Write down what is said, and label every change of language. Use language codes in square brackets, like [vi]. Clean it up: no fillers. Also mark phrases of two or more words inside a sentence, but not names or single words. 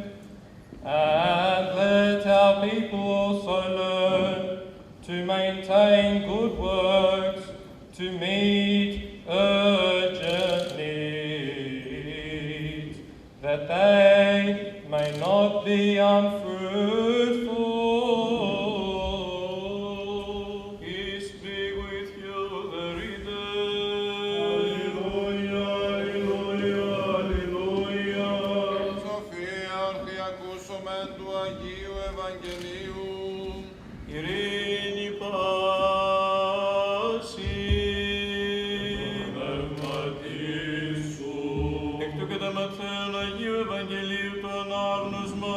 [en] And let our people also learn to maintain good works, to meet urgent needs, that they may not be unfruitful. Peace be with you, the reader. Alleluia, alleluia, alleluia. [el] Σοφία αρχιακούσομεν του Αγίου Ευαγγελίου. Ειρήνη πάση. Πνεύματι σου. Εκ του κατά Ματθαίον Αγίου Ευαγγελίου το ανάγνωσμα.